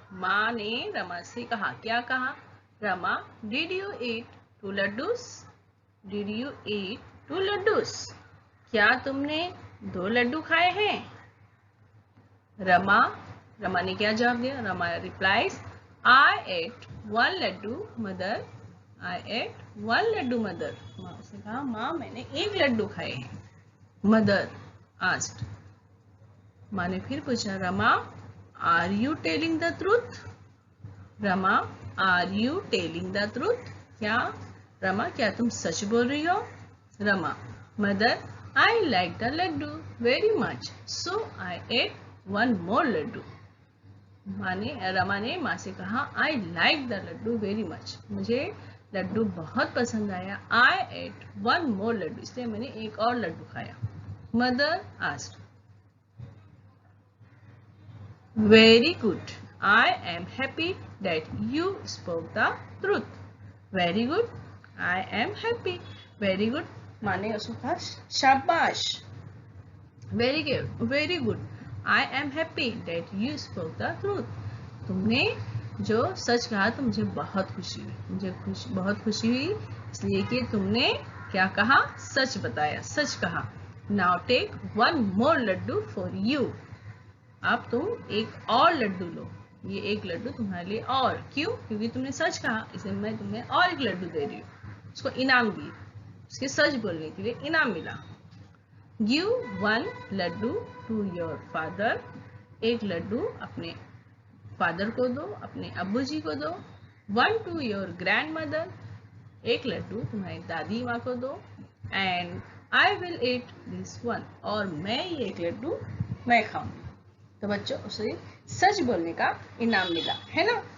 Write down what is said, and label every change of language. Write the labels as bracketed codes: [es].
[hi] माँ ने रमा से कहा, क्या कहा? [en] Rama, did you eat 2 laddus? Did you eat 2 laddus? [hi] क्या तुमने 2 लड्डू खाए हैं? रमा ने क्या जवाब दिया? [en] Rama replies, I ate 1 laddu, mother. I ate 1 laddu, mother. [hi] माँ से कहा, माँ मैंने 1 लड्डू खाए हैं. [en] Mother asked. [hi] माँ ने फिर पूछा, Rama, [en] are you telling the truth? Rama, are you telling the truth? [hi] क्या रमा क्या तुम सच बोल रही हो? [en] Rama, mother, I like the laddu very much, so I ate 1 more laddu. Rama ने माँ से कहा, I like the laddu very much. [hi] मुझे लड्डू बहुत पसंद आया. [en] I ate 1 more laddu. [hi] इसलिए मैंने एक और लड्डू खाया. [en] Mother asked. Very good. I am happy that you spoke the truth. Very good. I am happy. Very good. [hi] माने उसको कहा शाबाश. [en] Very good. Very good. I am happy that you spoke the truth. [hi] तुमने जो सच कहा तो मुझे बहुत खुशी हुई. मुझे बहुत खुशी हुई इसलिए कि तुमने क्या कहा? सच बताया, सच कहा. [en] Now take 1 more laddu for you. [hi] अब तुम एक और लड्डू लो. ये एक लड्डू तुम्हारे लिए और. क्यों? क्योंकि तुमने सच कहा, इसलिए मैं तुम्हें और एक लड्डू दे रही हूँ. उसको इनाम दी, उसके सच बोलने के लिए इनाम मिला. [en] Give 1 laddu to your father. [hi] एक लड्डू अपने फादर को दो, अपने अब्बू जी को दो. [en] 1 to your grandmother. [hi] एक लड्डू तुम्हारी दादी माँ को दो. [en] And I will eat this one. [hi] और मैं ये एक लड्डू मैं खाऊंगी. तो बच्चों उसे सच बोलने का इनाम मिला है ना.